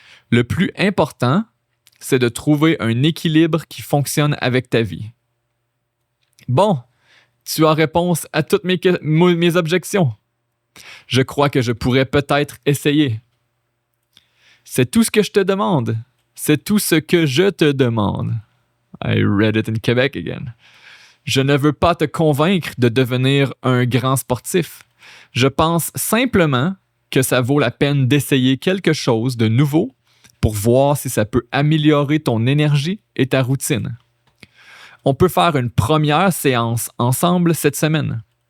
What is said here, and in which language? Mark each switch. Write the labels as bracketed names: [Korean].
[French] Le plus important, c'est de trouver un équilibre qui fonctionne avec ta vie. Bon, tu as réponse à toutes mes objections. Je crois que je pourrais peut-être essayer. C'est tout ce que je te demande. C'est tout ce que je te demande. [English] I read it in Quebec again. [French] Je ne veux pas te convaincre de devenir un grand sportif. Je pense simplement que ça vaut la peine d'essayer quelque chose de nouveau pour voir si ça peut améliorer ton énergie et ta routine. On peut faire une première séance ensemble cette semaine.